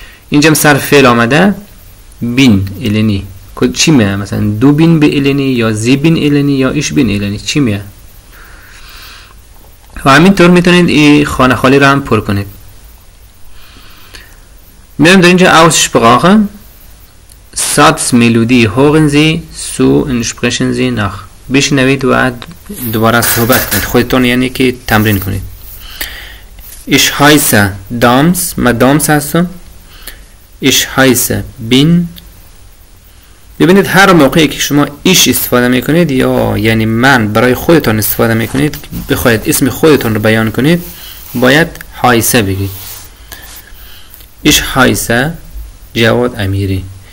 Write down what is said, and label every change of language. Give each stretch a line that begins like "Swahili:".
Persian: اینجا هم صرف فعل آمده بین الینی، چی میه؟ مثلا دو بین به الینی یا زی بین الینی یا ایش بین الینی، چی میه؟ و همینطور میتونید این خانه خالی رو هم پر کنید. میرم در اینجا Aussprache.
German: Satz Melodie hören Sie zu und sprechen Sie nach.
Persian: بشنوید و دوباره صحبت کنید، خودتون یعنی که تمرین کنید.
German: Ich heiße Dams، من دامس هستم. Ich heiße bin.
Persian: ببینید هر موقعی که شما ایش استفاده میکنید یا یعنی من برای خودتون استفاده میکنید، بخواید اسم خودتون رو بیان کنید، باید هایسه بگید. Ich heiße جواد امیری.